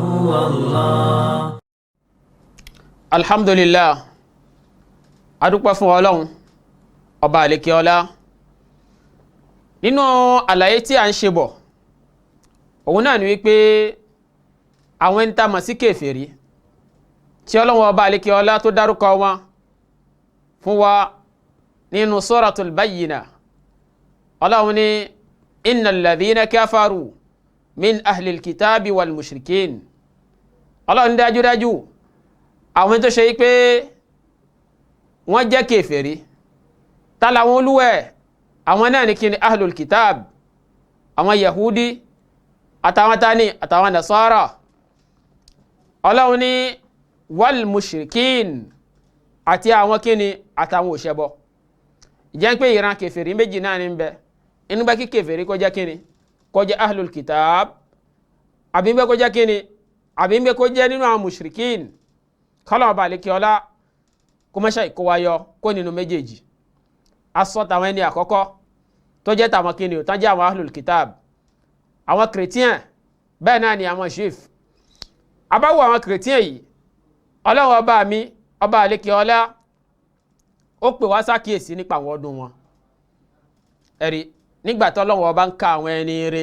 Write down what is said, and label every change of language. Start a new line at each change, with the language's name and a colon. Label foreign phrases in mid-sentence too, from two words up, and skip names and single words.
Yoruba: alhamdulillah adúpẹ́ fún Ọlọ́run ọba àlekè ọlá nínú àlàyé tí a ń ṣe bọ̀ òun náà ni wípé àwọn ẹni tá mọ̀ sí kèfèrí tí Ọlọ́run ọba àlekè ọlá tó dárúkọ wọn fún wa nínú
Arabic: سورة البينة
Yoruba: Ọlọ́run ní
Arabic: إن الذين كفروا من أهل الكتاب والمشركين
Yoruba: Ọlọ́run dájúdájú àwọn tó ṣe pé wọ́n jẹ́ kèfèrí tàlàwọn olúwẹ̀ àwọn náà ní kíni
Arabic: أهل الكتاب
Yoruba: àwọn yahudi àtàwọn tani àtàwọn nasara Ọlọ́run ní
Arabic: والمشركين
Yoruba: àti àwọn kíni àtàwọn òṣẹbọ ìjẹ́ pé ìran kèfèrí méjì náà ní bẹ inú bẹ́ kí kèfèrí kó jẹ́ kíni kó jẹ́
Arabic: أهل الكتاب
Yoruba: àbí bẹ́ kó jẹ́ kíni àbí bẹ́ kó jẹ́ nínú àwọn mushrikin kọ́lọ̀ bá lè kí ọlá kó mọ́ṣẹ́ ìkówayọ kó nínú méjèèjì asọ tàwọn ẹni àkọ́kọ́ tó jẹ́ tàwọn kíni ò tán jẹ́ àwọn
Arabic: أهل الكتاب
Yoruba: àwọn chrétien bẹ́ẹ̀ náà ni àwọn juif abáwọ àwọn chrétien yìí Ọlọ́run ọba mi ọba àlékè ọlá ó pè wá sákìyèsí nípa àwọn ọdún wọn ẹ̀rí nígbà tí Ọlọ́run ọba ń ka àwọn ẹni rere